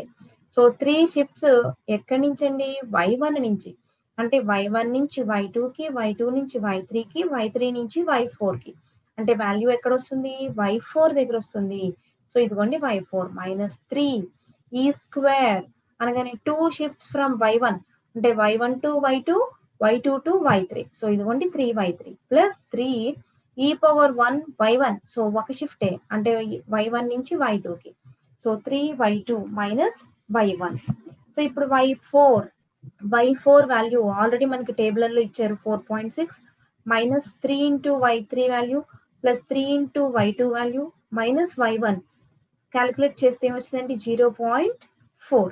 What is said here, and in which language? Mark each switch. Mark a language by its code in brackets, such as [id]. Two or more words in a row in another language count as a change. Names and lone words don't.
[te] సో 3 షిఫ్ట్స్ ఎక్కడి నుంచి అండి, y1 నుంచి, అంటే y1 నుంచి y2కి, y2 నుంచి y3కి, y3 నుంచి y4కి. అంటే వాల్యూ ఎక్కడ వస్తుంది, y4 దగ్గర వస్తుంది. సో ఇదిగోండి y4 -3 e² అనగానే 2 [en] shifts from [te] y1 అంటే y1 టు y2, y2 టు y3. సో ఇదిగోండి 3y3 ప్లస్ 3 e⁻1 y1. సో ఒక షిఫ్టే అంటే y1 నుంచి y2కి. సో 3y2 మైనస్ y1. సో ఇప్పుడు y4 [en] value already [te] మనకి టేబుల్లో ఇచ్చారు 4.6 [en] minus 3 into y3 value plus 3 into y2 value minus y1 calculate [te] చేస్తే ఏమొచ్చిందండి 0.4.